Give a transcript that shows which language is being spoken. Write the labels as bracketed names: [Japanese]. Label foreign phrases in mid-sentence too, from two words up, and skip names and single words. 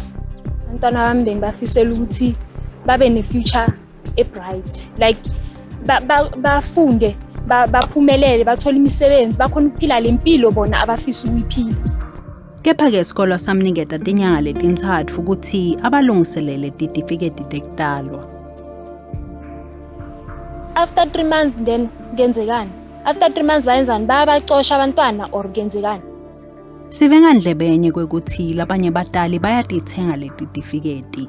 [Swati] Abantwana bami bengibafisela ukuthi babe ne-future e-bright, like bafunde, baphumelele, bathole imisebenzi, bakhona ukuphila lempilo bona abafisa ukuyiphila. Kepha-ke isikolo samniketa tinyanga letintsatfu ukuthi abalungiselele titifiketi tekutalwa. [English] After 3 months then [Swati] ngenzekani? [English] After 3 months bayenzani? [Swati] Bayabacosha abantwana or ngenzekani? Sive ngandlebenye kwekuthi labanye batali bayatithenga letitifiketi.